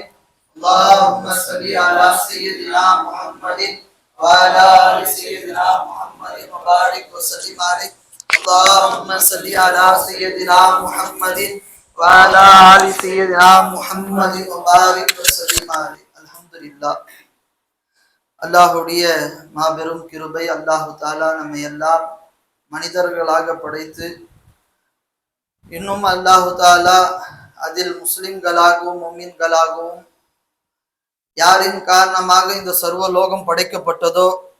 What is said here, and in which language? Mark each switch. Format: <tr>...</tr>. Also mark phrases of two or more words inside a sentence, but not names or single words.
<ar>اللهم صل على سيدنا محمد وعلى آل سيدنا محمد وبارك وسلم عليه. اللهم صل على سيدنا محمد وعلى آل سيدنا محمد وبارك وسلم عليه. الحمد لله.</ar> <ta>அல்லாஹுடைய மாபெரும் கிருபை,</ta> <ar>الله تعالى</ar> <ta>நம்மை எல்லாம் மனிதர்களாக படைத்து இன்னும்</ta> <ar>الله تعالى</ar> <ta>அதில் முஸ்லிம்களாகவும் முஃமின்களாகவும் யாரின் காரணமாக இந்த சர்வலோகம் படைக்கப்பட்டதோ,</ta>